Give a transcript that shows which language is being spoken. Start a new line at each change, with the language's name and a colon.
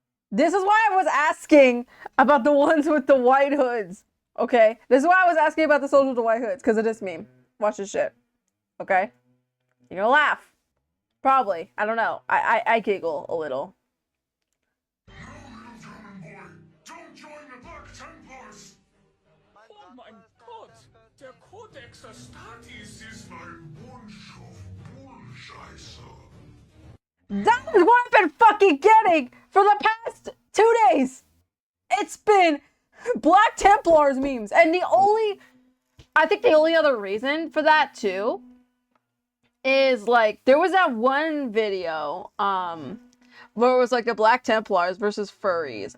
English: This is why I was asking about the ones with the white hoods. Okay. This is why I was asking about the soldiers with the white hoods, because of this meme. Watch this shit. Okay. You're gonna laugh. Probably. I don't know. I giggle a little. no, little German boy, don't join the Black Templars.
German: Oh mein Gott, der Codex Astartes ist ein
English: Bunch of
German: Bullscheiße.
English: That is what I've been fucking getting for the past 2 days. It's been Black Templars memes. And I think the only other reason for that too is like, there was that one video, where it was like the Black Templars versus furries.